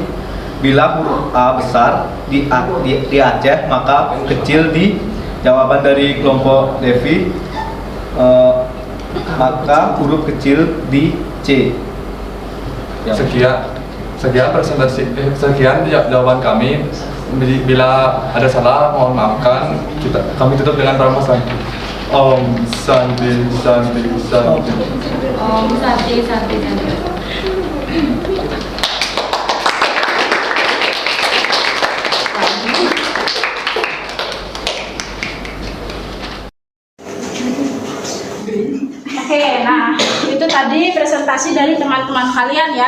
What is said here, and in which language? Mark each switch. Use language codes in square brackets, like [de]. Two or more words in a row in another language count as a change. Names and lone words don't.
[id] Bila huruf A besar di Aceh, maka kecil di jawaban dari kelompok Devi, maka huruf kecil di C. Sekian presentasi, sekian jawaban kami. Bila ada salah, mohon maafkan. Kami tutup dengan Rama Santi. [sa] Om Santi Santi Santi. Om Santi Santi Santi. [id] Oke, nah itu tadi presentasi dari teman-teman kalian ya.